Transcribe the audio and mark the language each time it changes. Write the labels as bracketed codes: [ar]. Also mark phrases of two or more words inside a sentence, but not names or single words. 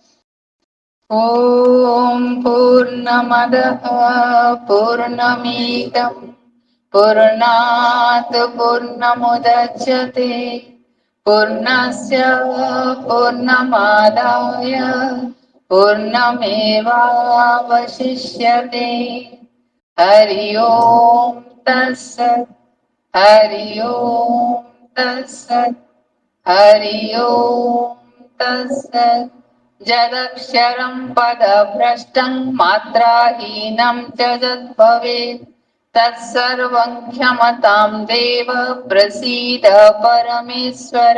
[sa] ଓମ୍ ପୂର୍ଣ୍ଣମଦଃ ପୂର୍ଣ୍ଣମିଦଂ ପୂର୍ଣ୍ଣାତ୍ ପୂର୍ଣ୍ଣମୁଦଚ୍ୟତେ ପୂର୍ଣ୍ଣସ୍ୟ ପୂର୍ଣ୍ଣମାଦାୟ ପୂର୍ଣ୍ଣମେବାବଶିଷ୍ୟତେ। ହରି ଓମ୍ ତତ୍ସତ୍। ହରି ଓମ୍ ତତ୍ସତ୍। हरि ओम तत्सत्। यदक्षरं पदभ्रष्टं मात्राहीनं च यद्भवेत् तत्सर्वं क्षमतां देव प्रसीद परमेश्वर।